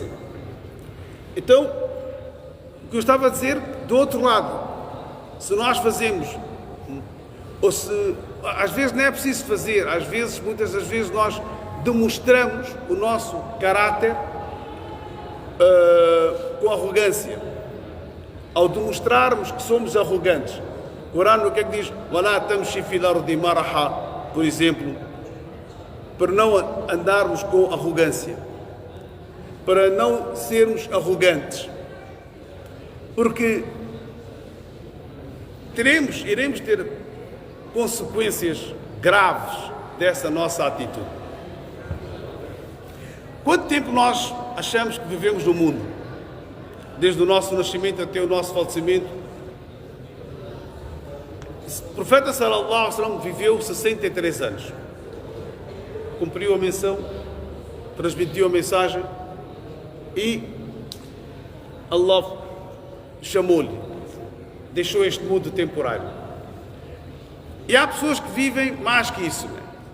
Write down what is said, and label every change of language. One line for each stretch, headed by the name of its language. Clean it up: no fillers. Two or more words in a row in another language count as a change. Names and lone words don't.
Portuguese: Então, o que eu estava a dizer, do outro lado, se nós fazemos, ou se, às vezes não é preciso fazer, muitas das vezes nós demonstramos o nosso caráter com arrogância. Ao demonstrarmos que somos arrogantes, o Corão o que é que diz?
Arabic: وَلَا تَمْشِ فِي الْأَرْضِ مَرَحًا,
Portuguese: por exemplo, para não andarmos com arrogância, para não sermos arrogantes, porque iremos ter consequências graves dessa nossa atitude. Quanto tempo nós achamos que vivemos no mundo? Desde o nosso nascimento até o nosso falecimento. O profeta
Arabic: صلى الله عليه وسلم
Portuguese: viveu 63 anos. Cumpriu a missão, transmitiu a mensagem e Allah chamou-lhe. deixou este mundo temporário. E há pessoas que vivem mais que isso, né?